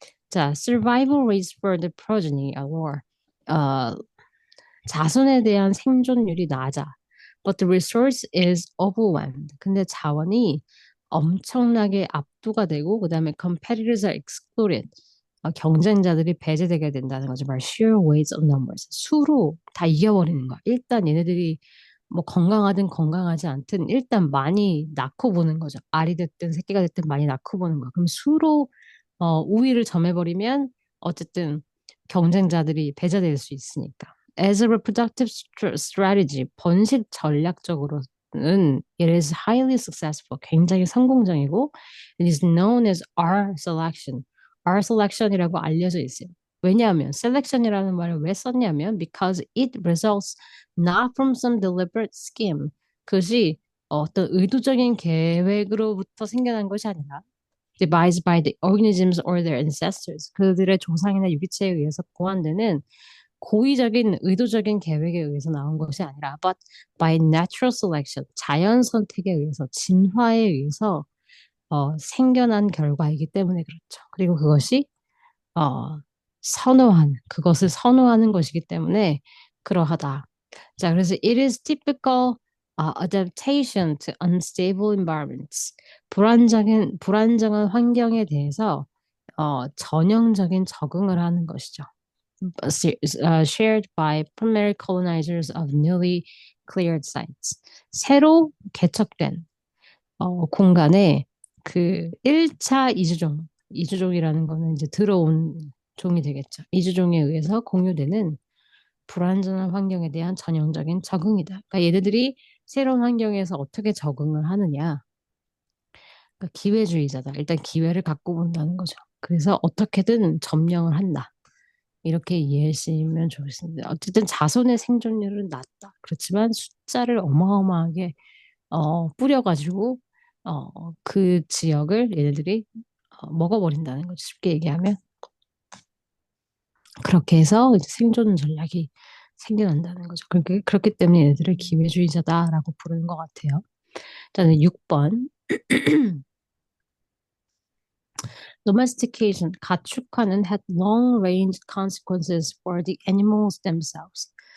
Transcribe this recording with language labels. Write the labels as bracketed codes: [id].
[en] 자, survival rates for the progeny are lower. [ko] 자손에 대한 생존율이 낮아. [en] But the resource is overwhelmed. [ko] 근데 자원이 엄청나게 압도가 되고, 그 다음에 [en] competitors are excluded. [ko] 경쟁자들이 배제되게 된다는 거죠. [en] sheer weight of numbers. [ko] 수로 다 이겨버리는 거야. 일단 얘네들이 뭐 건강하든 건강하지 않든 일단 많이 낳고 보는 거죠. 알이 됐든 새끼가 됐든 많이 낳고 보는 거야. 그럼 수로 우위를 점해버리면 어쨌든 경쟁자들이 배제될 수 있으니까. [en] As a reproductive strategy, [ko] 번식 전략적으로는 [en] it is highly successful, [ko] 굉장히 성공적이고 [en] it is known as R selection. [ko] R selection이라고 알려져 있어요. 왜냐하면 selection이라는 말을 왜 썼냐면 [en] because it results not from some deliberate scheme. [ko] 그것이 어떤 의도적인 계획으로부터 생겨난 것이 아니라 [en] devised by the organisms or their ancestors. [ko] 그들의 조상이나 유기체에 의해서 고안되는 고의적인 의도적인 계획에 의해서 나온 것이 아니라 [en] but by natural selection. [ko] 자연 선택에 의해서 진화에 의해서 생겨난 결과이기 때문에 그렇죠. 그리고 그것이 어, 그것을 선호하는 것이기 때문에 그러하다. 자, 그래서 [en] it is typical adaptation to unstable environments. [ko] 불안정한 환경에 대해서 전형적인 적응을 하는 것이죠. [en] Shared by primary colonizers of newly cleared sites. [ko] 새로 개척된 공간에 그 1차 이주종이라는 거는 이제 들어온 종이 되겠죠. 이주종에 의해서 공유되는 불완전한 환경에 대한 전형적인 적응이다. 그러니까 얘네들이 새로운 환경에서 어떻게 적응을 하느냐. 그러니까 기회주의자다. 일단 기회를 갖고 본다는 거죠. 그래서 어떻게든 점령을 한다. 이렇게 이해하시면 좋겠습니다. 어쨌든 자손의 생존율은 낮다. 그렇지만 숫자를 어마어마하게 뿌려가지고 그 지역을 얘네들이 먹어버린다는 거죠. 쉽게 얘기하면 그렇게 해서 이제 생존 전략이 생겨난다는 거죠. 그렇기 때문에 얘네들을 기회주의자다라고 부르는 것 같아요. 저는 6번 [en] domestication [ko] 가축화는 [en] had long-range consequences for the animals themselves.